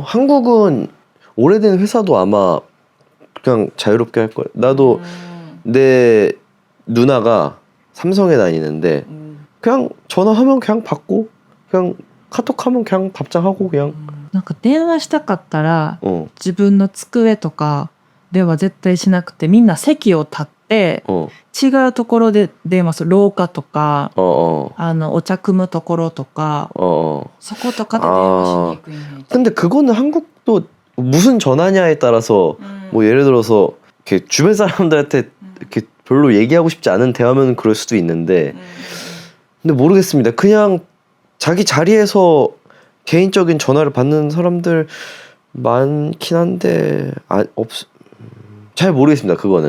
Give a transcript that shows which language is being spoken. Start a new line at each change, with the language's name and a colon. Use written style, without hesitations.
Korean: 한국은 오래된 회사도 아마 그냥 자유롭게 할 거야. 나도 내 누나가 삼성에 다니는데 그냥 전화하면 그냥 받고 그냥 카톡하면 그냥 답장하고 그냥
Japanese: なんか電話したかったら自分の机とかでは絶対しなくてみんな席を立って違うところで電話する廊下とかお茶汲むところとかそことかで電話しに行くイメージ
Korean: 근데 그거는 한국도 무슨 전화냐에 따라서 뭐 예를 들어서 이렇게 주변 사람들한테 이렇게 별로 얘기하고 싶지 않은 대화면 그럴 수도 있는데 근데 모르겠습니다. 그냥 자기 자리에서 개인적인 전화를 받는 사람들 많긴 한데 잘 모르겠습니다.